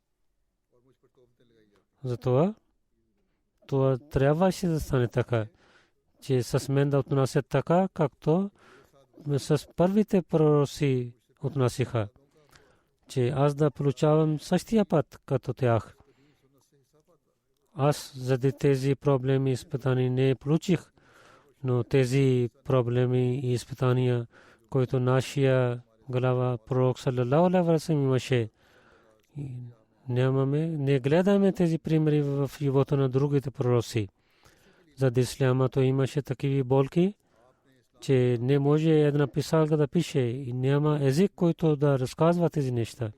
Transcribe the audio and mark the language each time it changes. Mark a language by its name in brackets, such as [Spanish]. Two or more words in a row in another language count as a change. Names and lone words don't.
[Bulgarian] Затова това трябваше да стане така, че с мен да отнасят така, както с първите пророци отнасяха, че аз да получавам същия път като тях. Аз заради тези проблеми и изпитания не получих, но тези проблеми и изпитания, които нашия глава пророк [Arabic] صلى الله عليه وسلم [Bulgarian] имаше, не гледаме тези примери в живота на другите пророци. За исляма то имаше такива болки, че не може една писалка да пише и няма език, който да разказва тези неща.